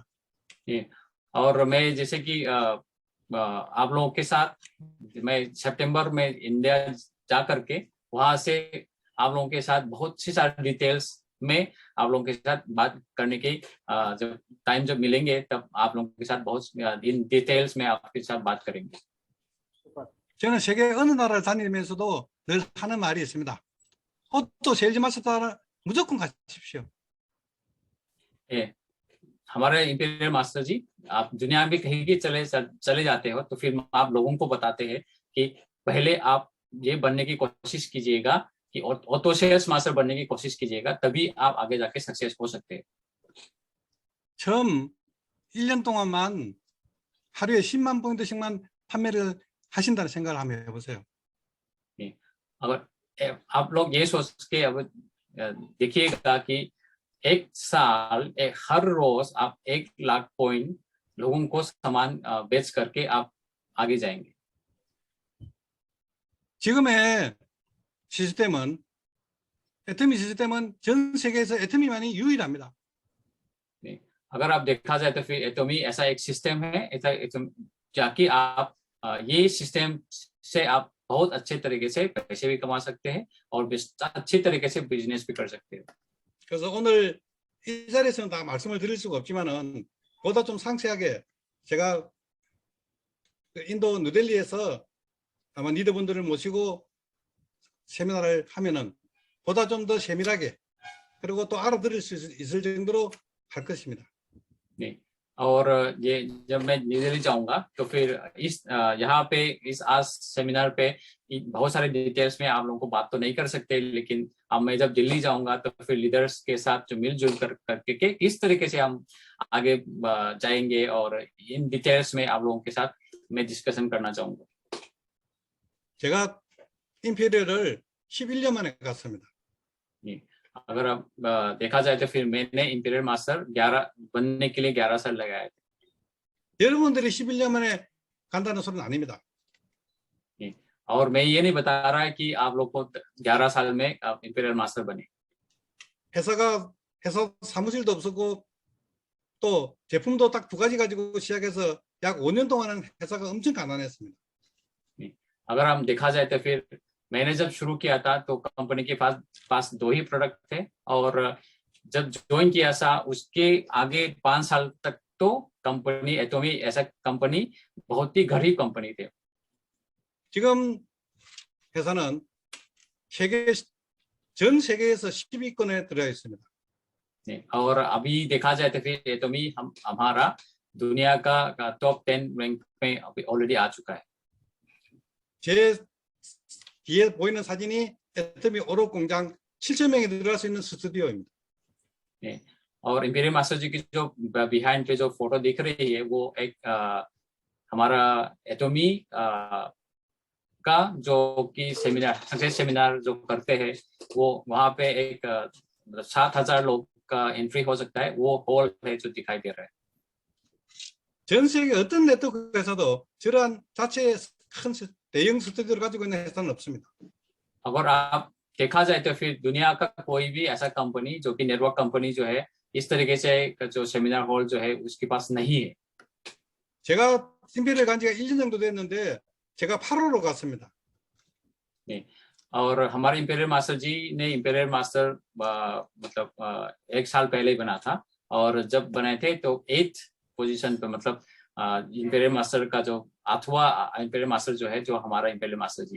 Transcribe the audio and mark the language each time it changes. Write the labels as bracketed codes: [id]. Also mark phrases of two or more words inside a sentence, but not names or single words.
[ko] 예, [hi] और मैं जैसे कि आप लोगों के साथ मैं सितंबर में इंडिया जा करके वहां से आप लोगों के साथ बहुत सी सारी डिटेल्स में आप लोगों के साथ बात करने की जब मिलेंगे तब आप लोगों के साथ बहुत इन डिटेल्स में आपके साथ बात करेंगे. [ko] 저는 세계 어느 나라를 다니면서도 늘 하는 말이 있습니다. [en] auto sales master [ko] 무조건 가십시오. 예, [hi] हमारे [en] imperial master [hi] जी, आप दुनिया में कहीं भी चले जाते हो तो फिर आप लोगों को बताते हैं कि पहले आप ये बनने की कोशिश कीजिएगा कि [en] auto sales master [hi] बनने की कोशिश कीजिएगा, तभी आप आगे जाके सक्सेस हो सकते हैं. [ko] 처음 1년 동안만 하루에 10만 포인트씩만 판매를 하신다는 생각을 한번 해보세요. 예, [hi] अगर आप लोग ये सोच के अब देखिएगा कि एक साल हर रोज आप 1 लाख पॉइंट लोगों को सामान बेच करके आप आगे जाएंगे. [ko] 지금의 시스템은 애터미 시스템은 전 세계에서 애터미만이 유일합니다. [hi] अगर आप देखा जाए तो फिर एटोमी ऐसा एक सिस्टम है जाकि आप ये सिस्टम से आप बहुत अच्छे तरीके से पैसे भी कमा सकते हैं और अच्छी तरीके से बिजनेस भी कर सकते हैं. [ko] 그래서 오늘 이 자리에서는 다 말씀을 드릴 수가 없지만은 보다 좀 상세하게 제가 인도 뉴델리에서 아마 리더분들을 모시고 세미나를 하면은 보다 좀 더 세밀하게 그리고 또 알아들을 수 있을 정도로 할 것입니다. [hi] नहीं, और ये जब मैं न्यू दिल्ली जाऊंगा तो फिर इस यहाँ पे इस आज सेमिनार पे बहुत सारे डिटेल्स में आप लोगों को बात तो नहीं कर सकते, लेकिन अब मैं जब दिल्ली जाऊंगा तो फिर लीडर्स के साथ जो मिलजुल करके के किस तरीके से हम आगे जाएंगे और इन डिटेल्स में आप लोगों के साथ मैं डिस्कशन करना चाहूंगा। [ko] 제가 임페리얼을 11년 만에 갔습니다. [hi] अगर अब देखा जाए तो फिर मैंने [en] imperial master [hi] 11 बनने के लिए 11 साल लगाए थे। [ko] 여러분들이 11년 만에 간다는 소리는 아닙니다. [hi] और मैं ये नहीं बता रहा है कि आप लोग को 11 साल में [en] imperial master [hi] बने। [ko] 회사 사무실도 없었고 또 제품도 딱 2가지 가지고 시작해서 약 5년 동안은 회사가 엄청 가난했습니다. [hi] अगर हम देखा जाए तो फिर मैंने जब शुरू किया था तो कंपनी के पास 2 ही प्रोडक्ट थे और जब ज्वाइन किया था उसके आगे 5 साल तक तो कंपनी एटोमी ऐसा कंपनी बहुत ही गरीब कंपनी थे। [ko] 지금 회사는 전 세계에서 10위권에 들어가 있습니다. [hi] और अभी देखा जाए तो फिर एटोमी हमारा दुनिया का [en] top 10 rank [hi] में अभी ऑलरेडी आ चुका है। [ko] 제 뒤에 보이는 사진이 애터미 오롯 공장 7,000명이 들어갈 수 있는 스튜디오입니다. [hi] और [en] imperial master [hi] जी की जो बिहाइंड पे जो फोटो दिख रही है वो एक हमारा एटोमी का जो कि सेमिनार जो करते हैं वो वहाँ पे एक 7,000 लोग का एंट्री हो सकता है, वो हॉल है जो दिखाई दे रहा है। [ko] 전 세계 어떤 네트워크 회사도 저러한 자체의 큰 대형 스튜디오를 가지고 있는 회사는 없습니다. [hi] अगर आप देखा जाए तो फिर दुनिया का कोई भी ऐसा कंपनी जो कि नेटवर्क कंपनी जो है इस तरीके से जो [en] seminar hall [hi] जो है उसके पास नहीं है। [ko] 제가 임페리얼 간 지가 1년 정도 됐는데 제가 8호로 갔습니다. [hi] और हमारे [en] imperial master [hi] जी ने [en] imperial master [hi] मतलब 1 साल पहले ही बना था और जब बनाए थे तो [en] 8th position [hi] पे मतलब [en] imperial master [hi] का जो 8वां [en] imperial master [hi] जो है जो हमारा [en] imperial master [hi] जी।